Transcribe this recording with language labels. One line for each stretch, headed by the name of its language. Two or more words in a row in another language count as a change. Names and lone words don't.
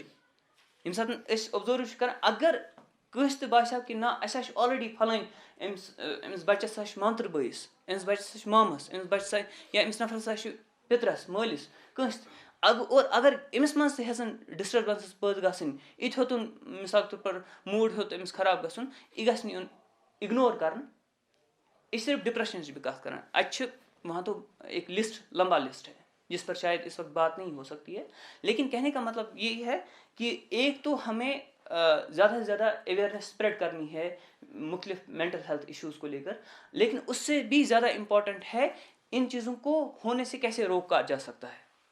Kashmiri: ییٚمہِ ساتہٕ أسۍ اوبزٔرو چھِ کران اگر کٲنٛسہِ تہِ باسیو کہِ نہ اَسہِ ہا چھُ آلریڈی پھلٲنۍ أمِس بَچس ہسا چھُ مامتٕر بٲیِس, أمِس بَچس ہسا چھُ مامس, أمِس بَچس یا أمِس نفرس ہسا چھُ پِترس مٲلِس کٲنٛسہِ تہِ, اور اگر أمِس منٛز تہِ ہٮ۪ژن ڈِسٹربنسز پٲدٕ گژھٕنۍ, یہِ تہِ ہیوٚتُن
Urdu: مِثال کے طور پر
Kashmiri: موٗڈ ہیوٚت أمِس خراب گژھُن, یہِ گژھِ نہٕ یُن اِگنور کرنہٕ. أسۍ صرف ڈپریشنٕچ بھی کَتھ کران, اَتہِ چھِ
Urdu: وہاں تو ایک لسٹ لمبا لسٹ ہے جس پر شاید اس وقت بات نہیں ہو سکتی ہے, لیکن کہنے کا مطلب یہی ہے کہ ایک تو ہمیں زیادہ سے زیادہ
English: awareness spread
Urdu: کرنی ہے مختلف
English: mental health issues
Urdu: کو لے کر, لیکن اس سے بھی زیادہ امپورٹنٹ ہے ان چیزوں کو ہونے سے کیسے روکا جا سکتا ہے.